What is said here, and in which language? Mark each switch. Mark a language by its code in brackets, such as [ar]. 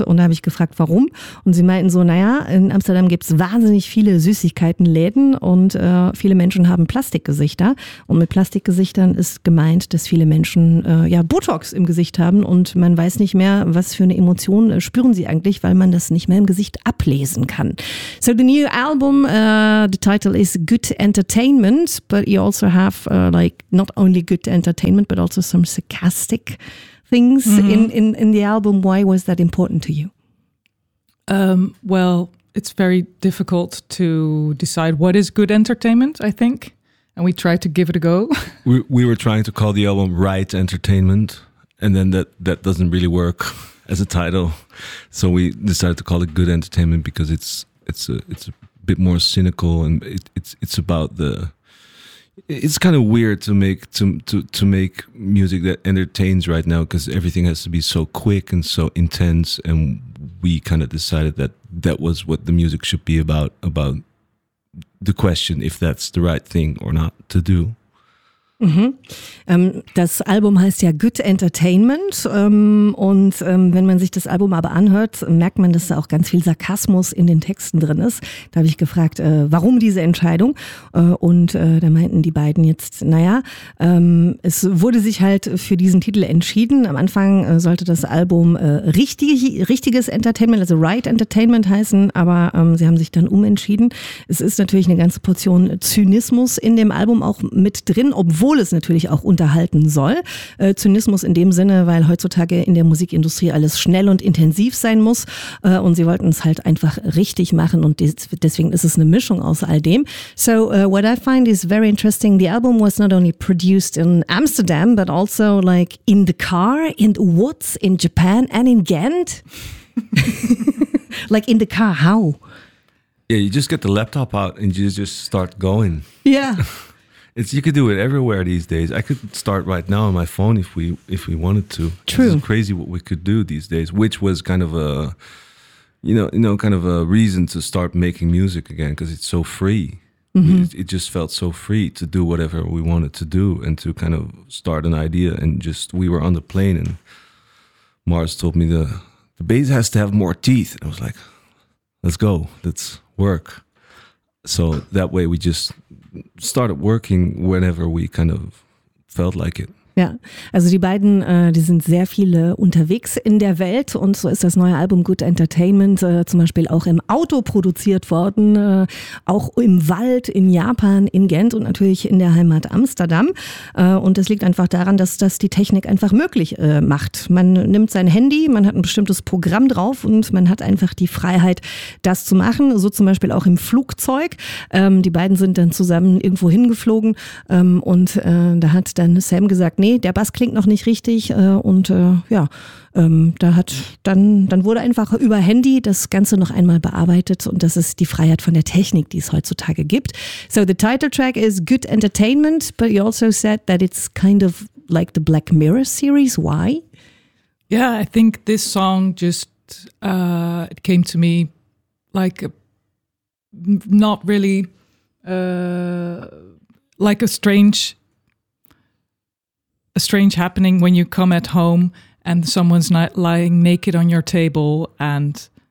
[de] Und da habe ich gefragt, warum. Und sie meinten so, naja, in Amsterdam gibt es wahnsinnig viele Süßigkeitenläden und viele Menschen haben Plastikgesichter. Und mit Plastikgesichtern ist gemeint, dass viele Menschen Botox im Gesicht haben und man weiß nicht mehr, was für eine Emotion spüren sie eigentlich, weil man das nicht mehr im Gesicht ablesen kann. [en] So the new album, the title is Good Entertainment. But you also have not only good entertainment, but also some sarcastic things in the album. Why was that important to you? Well, it's very difficult to decide what is good entertainment, I think. And we tried to give it a go. We were trying to call the album Right Entertainment. And then that doesn't really work as a title. So we decided to call it Good Entertainment because it's a bit more cynical, and it's about the, it's kind of weird to make music that entertains right now, because everything has to be so quick and so intense, and we kind of decided that was what the music should be about the question if that's the right thing or not to do. [de] Das Album heißt ja Good Entertainment und wenn man sich das Album aber anhört, merkt man, dass da auch ganz viel Sarkasmus in den Texten drin ist. Da habe ich gefragt, warum diese Entscheidung? Da meinten die beiden jetzt, naja, es wurde sich halt für diesen Titel entschieden. Am Anfang sollte das Album richtiges Entertainment, also Right Entertainment heißen, aber sie haben sich dann umentschieden. Es ist natürlich eine ganze Portion Zynismus in dem Album auch mit drin, obwohl es natürlich auch unterhalten soll. Zynismus in dem Sinne, weil heutzutage in der Musikindustrie alles schnell und intensiv sein muss. Und sie wollten es halt einfach richtig machen. Und deswegen ist es eine Mischung aus all dem. [en] So what I find is very interesting. The album was not only produced in Amsterdam, but also like in the car, in the woods, in Japan and in Ghent. Like in the car, how? Yeah, you just get the laptop out and you just start going. Yeah. You could do it everywhere these days. I could start right now on my phone if we wanted to. True. It's crazy what we could do these days, which was kind of a, kind of a reason to start making music again, because it's so free. Mm-hmm. It just felt so free to do whatever we wanted to do and to kind of start an idea. And just, we were on the plane and Mars told me the bass has to have more teeth. And I was like, let's go, let's work. So that way we just started working whenever we kind of felt like it. [de] Ja, also die beiden, die sind sehr viele unterwegs in der Welt und so ist das neue Album Good Entertainment zum Beispiel auch im Auto produziert worden, auch im Wald, in Japan, in Gent und natürlich in der Heimat Amsterdam. Und das liegt einfach daran, dass das die Technik einfach möglich macht. Man nimmt sein Handy, man hat ein bestimmtes Programm drauf und man hat einfach die Freiheit, das zu machen. So zum Beispiel auch im Flugzeug. Die beiden sind dann zusammen irgendwo hingeflogen und da hat dann Sam gesagt, nee, der Bass klingt noch nicht richtig. Dann wurde einfach über Handy das Ganze noch einmal bearbeitet. Und das ist die Freiheit von der Technik, die es heutzutage gibt. [en] So the title track is Good Entertainment, but you also said that it's kind of like the Black Mirror series. Why? Yeah, I think this song just it came to me like a strange happening when you come at home and someone's not lying naked on your table and